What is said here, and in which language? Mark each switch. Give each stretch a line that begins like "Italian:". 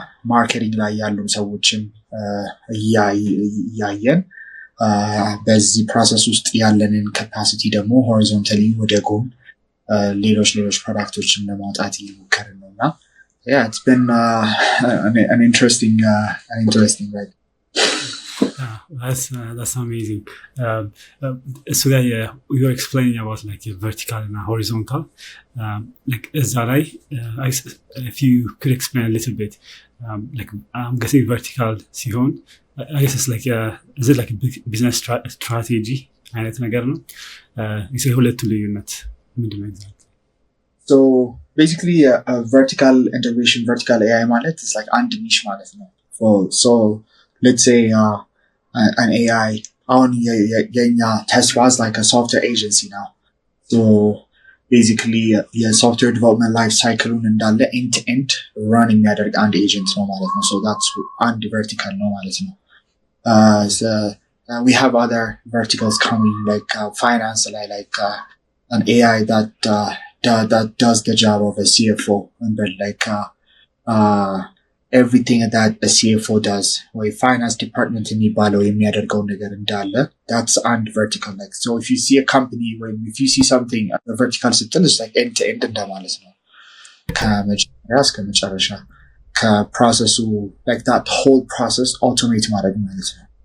Amharic: ማርኬቲንግ ላይ ያሉ ሰዎችን እያየን በዚህ ፕሮሰስ ውስጥ ያለንን ካፓሲቲ ደግሞ ሆሪዞንታሊ ወደ ጎን ሌሎች ፕሮዳክቶችን ለማውጣት እየሞከርን ነውና
English: yeah it's been an interesting right. That's amazing. So you're explaining about like vertical and horizontal. Like is that right? If you could explain a little bit, like I'm guessing vertical ሲሆን I guess it's like is it like a business strategy
Amharic: አይነት ነገር ነው? ይሄ ሁለቱ ልዩነት ምንድን ነው
English: exactly? So basically a vertical integration vertical AI ማለት is like አንድ niche
Amharic: ማለት ነው.
English: So let's say an AI on your test was like a software agency now. So basically your software development life cycle እንዳለ end to end running የሚያደርግ አንድ agent
Amharic: ነው ማለት ነው.
English: So that's አንድ vertical
Amharic: ነው ማለት ነው.
English: So we have other verticals coming like finance like an AI that does the job of a CFO and like everything that a CFO does ወይ finance department
Amharic: የሚባለው የሚያደርገው ነገር እንዳለ
English: that's and vertical like so if you see a company when if you see something a vertical ስትል is like end to end
Amharic: እንደማለት ነው ከመጀመሪያ እስከ መጨረሻ ከፕሮሰሱ
English: like that whole process automate
Amharic: ማድረግ ማለት ነው.